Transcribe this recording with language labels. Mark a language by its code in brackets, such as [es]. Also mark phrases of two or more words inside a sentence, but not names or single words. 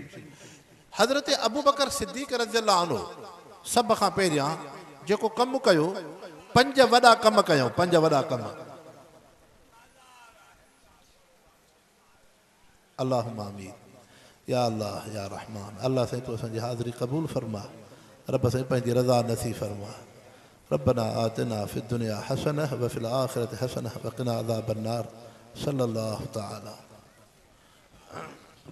[sd] हज़रत अबू बकर सिद्दीक़ [ar] رضي الله عنه [sd] सभ खां पहिरियां जेको कमु कयो, 5 वॾा कम कयूं, 5 वॾा कम। [ar] اللهم آمين يا الله يا رحمن. [sd] अल्लाह साईं तूं असांजी हाज़िरी क़बूल फरमा, रब साईं पंहिंजी रज़ा नसीब फरमा। [ar] ربنا آتنا في الدنيا حسنة وفي الآخرة حسنة وقنا عذاب النار. صلى الله تعالى.